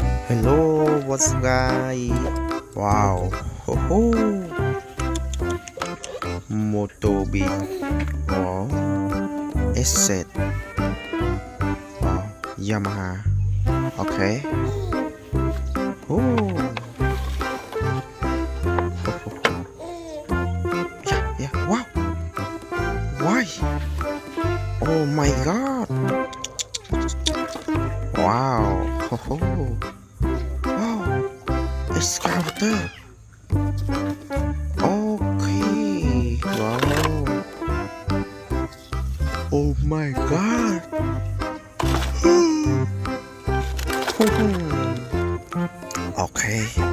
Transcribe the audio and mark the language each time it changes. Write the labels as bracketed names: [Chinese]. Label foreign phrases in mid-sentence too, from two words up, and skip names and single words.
[English] Hello, what's up, guys? Wow, ho ho, Motobi. Wow, Asset. Wow, Yamaha. Okay. Oh, ho, ho, ho. Yeah, yeah. Wow. Why? Oh my God. Wow. Ho ho. Wow. Excavator. Okay. Wow. Oh my God. Okay.